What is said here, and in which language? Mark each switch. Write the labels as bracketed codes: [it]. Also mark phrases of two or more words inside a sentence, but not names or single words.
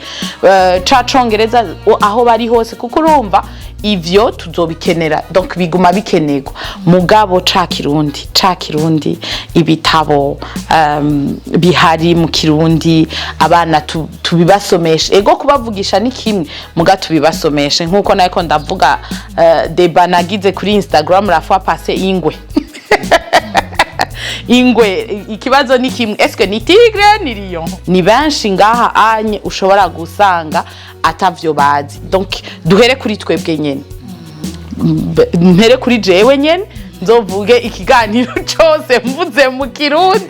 [rn] ca congereza aho bari hose kuko urumva ivyo tuzobikenera, donc biguma bikenerwa mugabo ca kirundi ibitabo bihari mu kirundi abana tubibasomeshe ego kubavugisha ni kimwe muga tubibasomeshe nkuko nako ndavuga deba nagize kuri Instagram [fr] la fois passée [rn] ingwe ikibazo ni kimwe, eske ni tigre ni lion? Ni benshi ngaha anye ushobora gusanga atavyo bazi, donc duhere kuri twebwe nyene, mpere kuri jewe nyene nzovuge ikiganiro cyose mvuze mu kirundi.